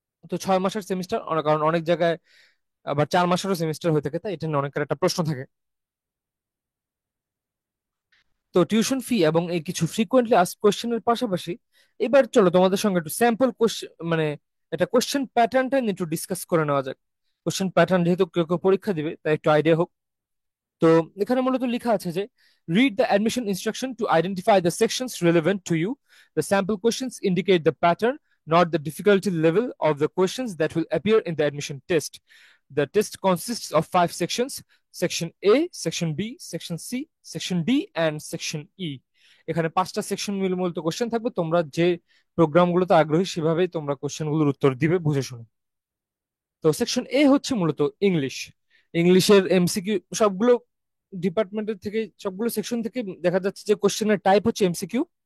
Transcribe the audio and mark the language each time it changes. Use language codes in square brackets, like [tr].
[bn] তো 6 মাসের সেমিস্টার, কারণ অনেক জায়গায় আবার 4 মাসেরও সেমিস্টার হয়ে থাকে, তাই এটা নিয়ে অনেকের একটা প্রশ্ন থাকে। তো টিউশন ফি এবং এই কিছু ফ্রিকোয়েন্টলি আস্ক কোশ্চেনের পাশাপাশি এবার চলো তোমাদের সঙ্গে একটু স্যাম্পল কোশ্চেন, মানে এটা কোশ্চেন প্যাটার্নটা নিয়ে একটু ডিসকাস করে নেওয়া যাক। কোশ্চেন প্যাটার্ন যেহেতু কেউ কেউ পরীক্ষা দিবে, তাই একটু আইডিয়া হোক। তো এখানে মূলত লেখা আছে যে [en] read the admission instruction to identify the sections relevant to you. The sample questions indicate the pattern, not the difficulty level of the questions that will appear in the admission test. The test consists of 5 sections: section A, section B, section C, section D and section E. [bn] এখানে 5টা section মিলে মূলত question থাকবে, তোমরা যে প্রোগ্রামগুলোতে আগ্রহী সেভাবেই তোমরা কোশ্চেনগুলোর উত্তর দিবে বুঝে শুনে। তো সেকশন এ হচ্ছে মূলত ইংলিশ, ইংলিশের এমসিকিউ সবগুলো ডিপার্টমেন্টের থেকে সবগুলো সেকশন থেকে দেখা যাচ্ছে যে কোশ্চেনের টাইপ হচ্ছে এমসিকিউ।